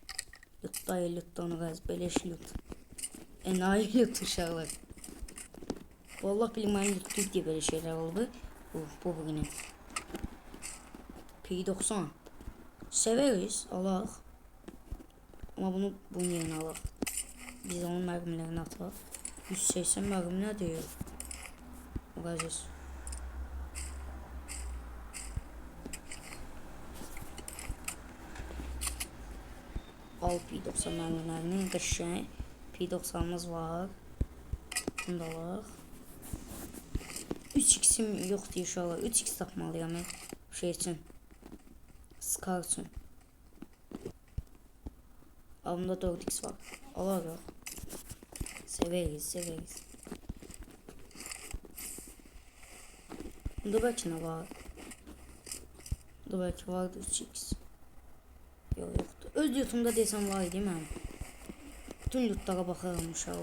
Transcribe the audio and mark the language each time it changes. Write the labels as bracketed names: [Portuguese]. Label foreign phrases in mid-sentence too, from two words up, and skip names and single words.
[Turkish] Loot dayı loot onu gaz. Beleş loot. Enayi loot uşaqlar. Vallahi bilməyən loot diye böyle şeyler oldu. Bu bugünü. P90. Severiz. Allah. Ama bunun yerine alaq. [Azerbaijani] Biz onun mərmilərini ataq. 180 mərmi nə deyir? Bakacağız. Al P90 mərmilərini. Qəşəng. P90'ımız var. Bunu da alaq. 3x'im yoxdur inşallah. 3x tapmalıyam mən. Şey üçün. Scar üçün. Bunda 4x var. Alarıq. [Turkish] Severiz. Bunda belki ne var? Bunda belki vardı 3x. Yoktu. Öz lootumda desem var değil mi? Bütün lootlara bakarım uşağı.